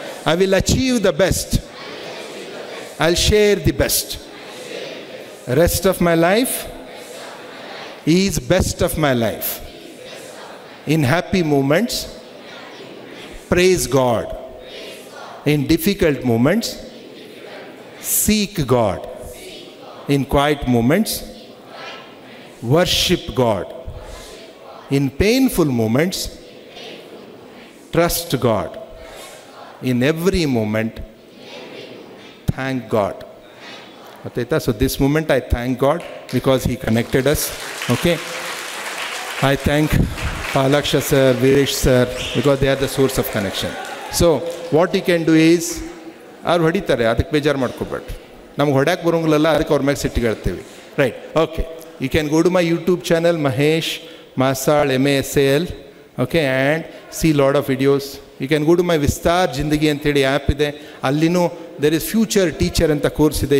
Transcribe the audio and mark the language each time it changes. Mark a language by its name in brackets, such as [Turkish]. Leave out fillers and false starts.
[English] I will achieve the best. I will share the best. Rest of my life is best of my life. In happy moments praise God. In difficult moments, seek God. In quiet moments, worship God. In painful moments, trust God. In every moment, thank God. So this moment I thank God because He connected us. Okay. I thank Palaksha sir, Viresh sir, because they are the source of connection. So what you can do is, [Kannada] ಅವ್ರು ಹೊಡಿತಾರೆ, ಅದಕ್ಕೆ ಬೇಜಾರು ಮಾಡ್ಕೋಬೇಡ್ರಿ. ನಮ್ಗೆ ಹೊಡ್ಯಾಕೆ ಬರೋಂಗಿಲ್ಲ, ಅದಕ್ಕೆ ಅವ್ರ ಮ್ಯಾಗೆ ಸಿಟ್ಟಿಗೆ ಹೇಳ್ತೀವಿ. Right, okay. [English] You can go to my YouTube channel Mahesh Masal MASAL, okay, and see lot of videos. You can go to my [Kannada] Vistar ಜಿಂದಗಿ ಅಂತೇಳಿ ಆ್ಯಪ್ ಇದೆ, ಅಲ್ಲಿನೂ ದೇರ್ ಇಸ್ ಫ್ಯೂಚರ್ ಟೀಚರ್ ಅಂತ ಕೋರ್ಸ್ ಇದೆ.